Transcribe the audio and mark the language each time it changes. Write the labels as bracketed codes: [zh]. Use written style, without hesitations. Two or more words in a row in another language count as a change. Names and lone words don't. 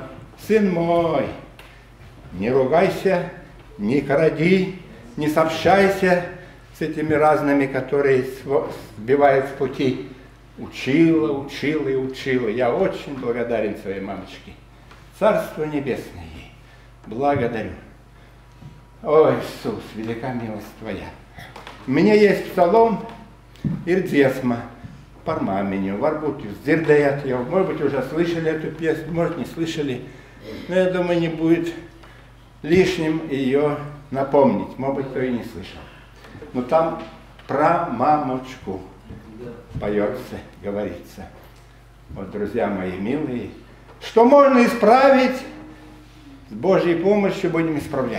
[ru] Сын мой, не ругайся, не кради, не сообщайся с этими разными, которые сбивают с пути. Учила, учила и учила. Я очень благодарен своей мамочке. Царство небесное ей. Благодарю. О, Иисус, велика милость Твоя. У меня есть псалом [lv] ir dziesma par māmiņu. Varbūt jūs dzirdējāt jau, [ru] может быть, уже слышали эту песню, может, не слышали. Но я думаю, не будет лишним ее напомнить. Может быть, кто и не слышал. Но там про мамочку поется, говорится. Вот, друзья мои милые, что можно исправить, с Божьей помощью будем исправлять.